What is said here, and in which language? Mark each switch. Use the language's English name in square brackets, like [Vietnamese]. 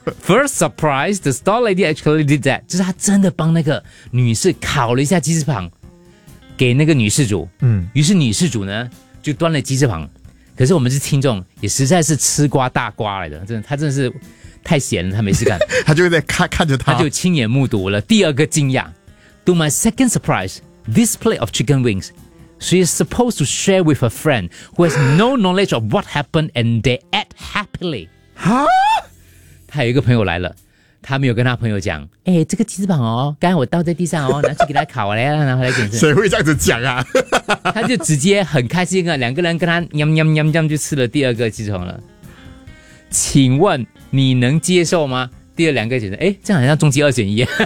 [English] Okay, first surprise, the store lady actually did that， [Chinese] 就是他真的帮那个女士烤了一下鸡翅膀，给那个女事主。嗯，于是女事主呢就端了鸡翅膀。可是我们是听众，也实在是吃瓜大瓜来的，真的，他真的是太闲了，他没事干，他就在看着他就亲眼目睹了第二个惊讶。 [English] To my second surprise, this plate of chicken wings. She is supposed to share with a friend who has no knowledge of what happened and they act happily. [Chinese] 哈？他有一个朋友来了，他没有跟他朋友讲，哎，这个鸡翅膀哦，刚才我倒在地上哦，拿去给他烤了，然后拿回来给你吃。谁会这样子讲啊？他就直接很开心啊，两个人跟他喵喵喵喵就吃了第二个鸡翅膀了。请问你能接受吗？第二两个选择，哎，这样好像终极二选一。